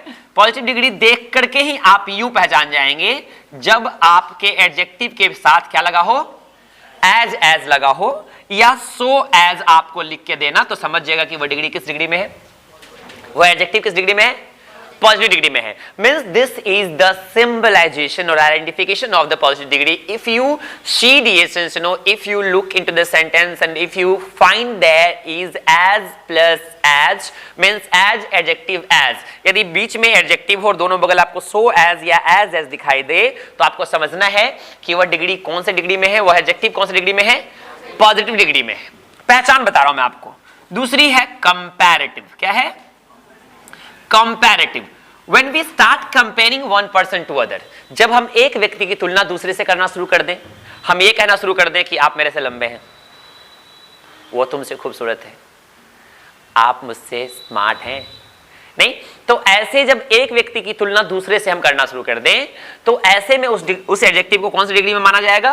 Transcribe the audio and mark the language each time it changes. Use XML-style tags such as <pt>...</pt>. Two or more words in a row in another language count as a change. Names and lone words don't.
<en>positive degree</en> <hi>देख करके ही आप यूं पहचान जाएंगे जब आपके एडजेक्टिव के साथ क्या लगा हो? एज लगा हो या</hi> <en>so as</en> <hi>आपको लिख के देना, तो समझ जाएगा कि वो डिग्री किस डिग्री में है, वो एडजेक्टिव किस डिग्री में है?</hi> <en>positive degree</en> <hi>में है।</hi> <en>means this is the symbolization और identification of the positive degree। if you see DSNs, you know, if you look into the sentence and if you find there is as plus as means as adjective as,</en> <hi>यदि बीच में एडजेक्टिव हो और दोनों बगल आपको</hi> <en>so as</en> <hi>या as दिखाई दे तो आपको समझना है कि वह डिग्री कौन से डिग्री में है, वह एडजेक्टिव कौन सी डिग्री में है?</hi> <en>positive degree</en> <hi>में है। पहचान बता रहा हूं मैं आपको। दूसरी है कंपैरेटिव। क्या है? कंपैरेटिव।</hi> <en>When we start comparing one person to other,</en> <hi>जब हम एक व्यक्ति की तुलना दूसरे से करना शुरू कर दें, हम ये कहना शुरू कर दें कि आप मेरे से लंबे हैं, वो तुमसे खूबसूरत है, आप मुझसे स्मार्ट हैं? नहीं। तो ऐसे जब एक व्यक्ति की तुलना दूसरे से हम करना शुरू कर दें तो ऐसे में उस एडजेक्टिव को कौन सी डिग्री में माना जाएगा?</hi>